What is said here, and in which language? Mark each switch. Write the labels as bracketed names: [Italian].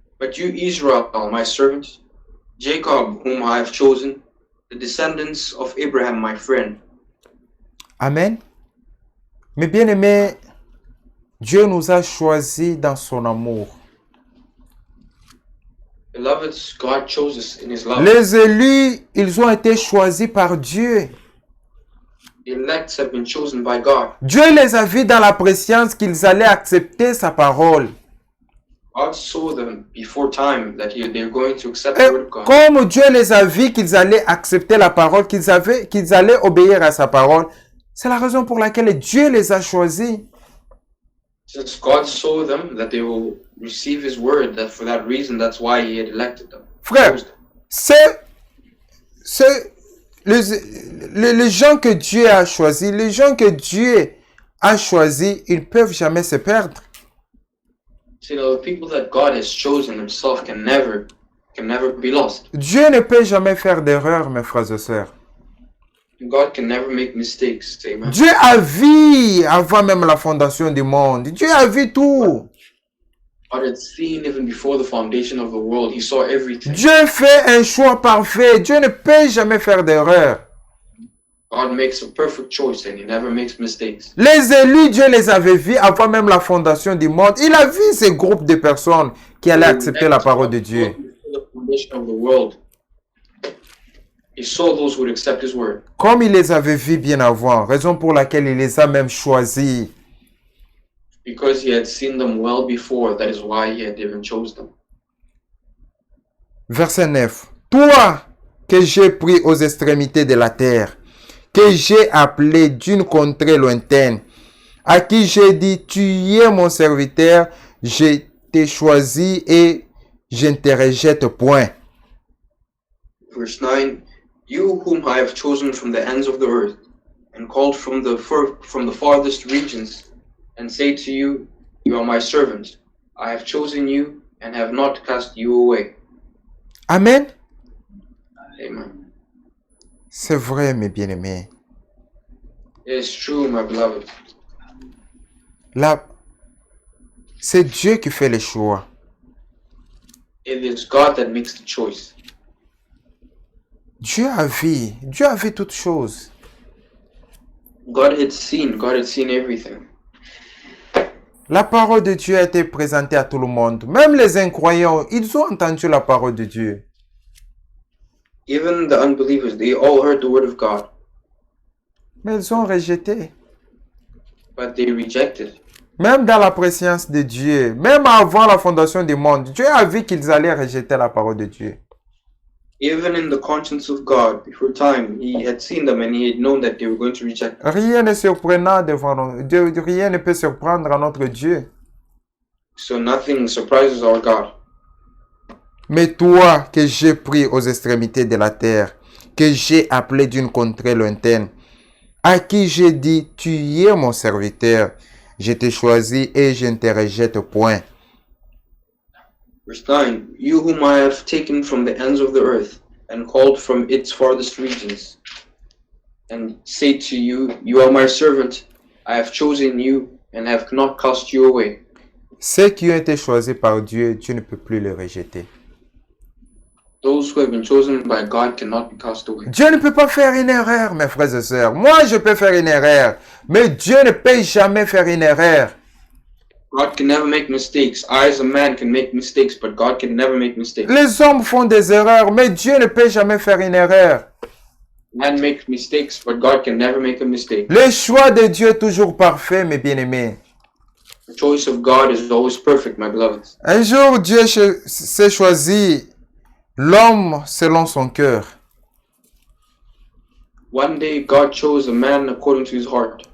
[English] But you, Israel, my servant, Jacob, whom I have chosen, the descendants of Abraham, my friend. Amen. [French] Mes bien-aimés, Dieu nous a choisis dans son amour. [English] Beloved, God chose us in His love. [French] Les élus, ils ont été choisis par Dieu. [English] The elects have been chosen by God. [French] Dieu les a vus dans la préscience qu'ils allaient accepter sa parole. [English] God saw them before time that they're going to accept [French] Et [English] the word of God. [French] comme Dieu les a vus qu'ils allaient accepter la parole, qu'ils allaient obéir à sa parole, c'est la raison pour laquelle Dieu les a choisis. [English] Since God saw them that they will receive His word, that for that reason, that's why He had elected them. [French] Frère, [English] Chose them. [French] c'est les gens que Dieu a choisis, les gens que Dieu a choisis, ils ne peuvent jamais se perdre. [English] See, the people that God has chosen Himself can never be lost. [French] Dieu ne peut jamais faire d'erreur, mes frères et sœurs. [English] God can never make mistakes. Amen. [French] Dieu a vu avant même la fondation du monde. Dieu a vu tout. [English] God had seen even before the foundation of the world. He saw everything. [French] Dieu fait un choix parfait. Dieu ne peut jamais faire d'erreur. [English] God makes a perfect choice and He never makes mistakes. [French] Les élus, Dieu les avait vus avant même la fondation du monde. Il a vu ces groupes de personnes qui allaient accepter la parole de Dieu. [English] Before the foundation of the world, He saw those who would accept His word. [French] Comme il les avait vus bien avant, raison pour laquelle il les a même choisis. [English] Because He had seen them well before, that is why He had even chose them. [French] Verset 9. Toi que j'ai pris aux extrémités de la terre, que j'ai appelé d'une contrée lointaine, à qui j'ai dit, tu es mon serviteur, je t'ai choisi et je ne te rejette point. [English] Verse 9, you whom I have chosen from the ends of the earth, and called from the farthest regions, and say to you, you are my servant. I have chosen you, and have not cast you away. Amen. Amen. [French] C'est vrai, mes bien-aimés. [English] It is true, my beloved. [French] Là, c'est Dieu qui fait les choix. [English] It is God that makes the choice. [French] Dieu a vu toutes choses. [English] God had seen everything. [French] La parole de Dieu a été présentée à tout le monde. Même les incroyants, ils ont entendu la parole de Dieu. [English] Even the unbelievers, they all heard the word of God, [French] Mais ils ont rejeté. [English] but they rejected. [French] Même dans la présence de Dieu, même avant la fondation du monde, Dieu a vu qu'ils allaient rejeter la parole de Dieu. [English] Even in the conscience of God, before time, He had seen them and He had known that they were going to reject them. [French] Rien n'est surprenant devant nous. Rien ne peut surprendre à notre Dieu. [English] So nothing surprises our God. [French] Mais toi que j'ai pris aux extrémités de la terre, que j'ai appelé d'une contrée lointaine, à qui j'ai dit, tu es mon serviteur, je t'ai choisi et je ne te rejette point. [English] Verse 9, you whom I have taken from the ends of the earth and called from its farthest regions, and say to you, you are my servant, I have chosen you and have not cast you away. [French] Ceux qui ont été choisis par Dieu, Dieu ne peut plus les rejeter. [English] Those who have been chosen by God cannot be cast away. [French] Dieu ne peut pas faire une erreur, mes frères et sœurs. Moi, je peux faire une erreur, mais Dieu ne peut jamais faire une erreur. [English] God can never make mistakes. I as a man can make mistakes, but God can never make mistakes. [French] Les hommes font des erreurs, mais Dieu ne peut jamais faire une erreur. [English] Man makes mistakes, but God can never make a mistake. [French] Le choix de Dieu est toujours parfait, mes bien-aimés. [English] The choice of God is always perfect, my beloveds. [French] Un jour, Dieu s'est choisi l'homme selon son cœur. [English] One day, God chose a man according to his heart,